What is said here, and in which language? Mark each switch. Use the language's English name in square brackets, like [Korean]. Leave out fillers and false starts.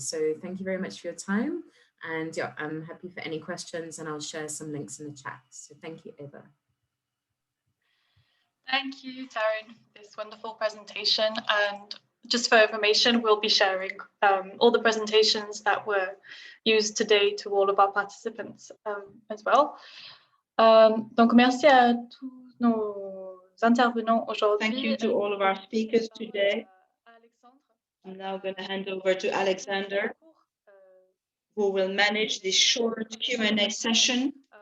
[English] So thank you very much for your time. And yeah, I'm happy for any questions, and I'll share some links in the chat. So thank you, Eva. Thank you, Tarryn, for this wonderful presentation. And just for information, we'll be sharing all the presentations that were used today to all of our participants as well. [French] Donc, merci à tous nos intervenants aujourd'hui. [English] Thank you to all of our speakers today. I'm now going to hand over to Alexandre, who will manage this short Q&A session.